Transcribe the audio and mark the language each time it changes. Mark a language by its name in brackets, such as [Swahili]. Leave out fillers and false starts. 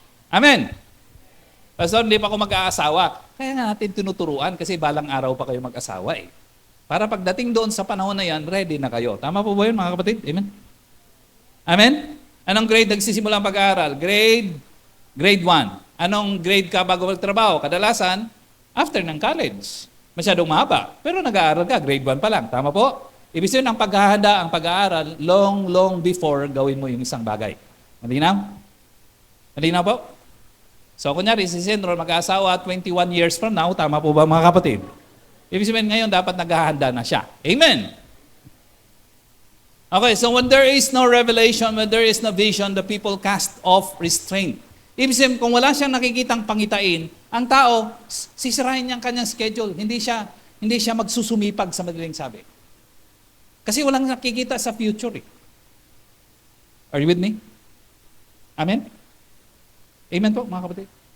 [Filipino] Amen? Pastor, hindi pa ako mag-aasawa. Kaya nga natin tinuturuan kasi balang araw pa kayo mag-asawa eh. Para pagdating doon sa panahon na yan, ready na kayo. Tama po ba yun mga kapatid? Amen? Amen? Anong grade nagsisimula ang pag-aaral? Grade 1. Anong grade ka bago magtrabaho? Kadalasan, after ng college. Masyadong mahaba. Pero nag-aaral ka, grade 1 pa lang. Tama po? Ibig sabihin, ang paghahanda, ang pag-aaral, [English] long before [Filipino] gawin mo yung isang bagay. Malinaw? Malinaw po? So, kunyari, si Senro mag-aasawa 21 years from now, tama po ba mga kapatid? Ibig sabihin ngayon, dapat naghahanda na siya. Amen! [English] Okay, so when there is no revelation, when there is no vision, the people cast off restraint. [Filipino] Ibig sabihin, kung wala siyang nakikitang pangitain, ang tao, sisirahin niya ang kanyang schedule. Hindi siya magsusumipag sa madaling sabi. Kasi walang nakikita sa future. [English] Are you with me? [Filipino] Amen? Amen po, mga kapatid.